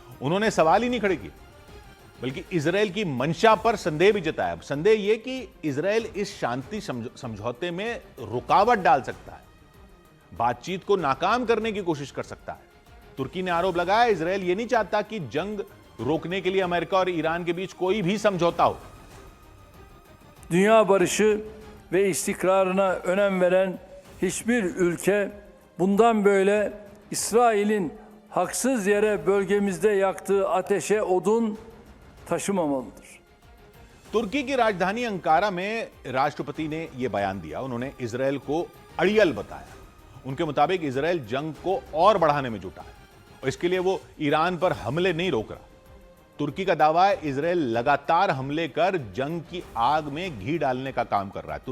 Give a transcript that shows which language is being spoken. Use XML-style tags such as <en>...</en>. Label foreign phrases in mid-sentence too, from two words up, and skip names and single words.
<hi>उन्होंने सवाल ही नहीं खड़े किए, बल्कि इजरायल की मंशा पर संदेह भी जताया। संदेह यह कि इजरायल इस शांति समझौते में रुकावट डाल सकता है, बातचीत को नाकाम करने की कोशिश कर सकता है। तुर्की ने आरोप लगाया इजरायल यह नहीं चाहता कि जंग रोकने के लिए अमेरिका और ईरान के बीच कोई भी समझौता हो।</hi> <tr>Dünya barışı ve istikrarına önem veren hiçbir ülke bundan böyle İsrail'in haksız yere bölgemizde yaktığı ateşe odun taşımamalıdır.</tr> <hi>तुर्की की राजधानी अंकारा में राष्ट्रपति ने यह बयान दिया। उन्होंने इजरायल को अड़ियल बताया। उनके मुताबिक इजरायल जंग को और बढ़ाने में जुटा है और इसके लिए वो ईरान पर हमले नहीं रोक रहा। तुर्की का दावा है इजरायल लगातार हमले कर जंग की आग में घी डालने का काम कर रहा है।</hi>